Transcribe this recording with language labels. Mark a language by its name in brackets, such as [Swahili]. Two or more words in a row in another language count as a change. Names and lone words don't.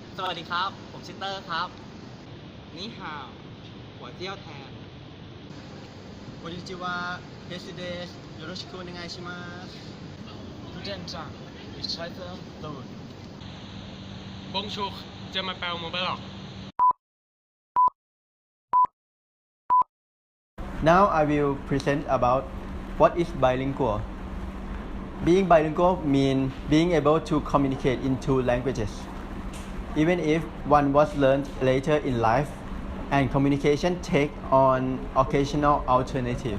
[Thai] วัสดีครับผมชิตเตอร์ครับนี่ฮาวหัวเจี้ยวแทน [Japanese] こんにちはペシですよろしくお願いします [German] Guten Tag, ich heiße Sunee. [French] Bonjour, je m'appelle Mobile. [English] Now I will present about what is bilingual. Being bilingual means being able to communicate in two languages, even if one was learned later in life and communication take on occasional alternative.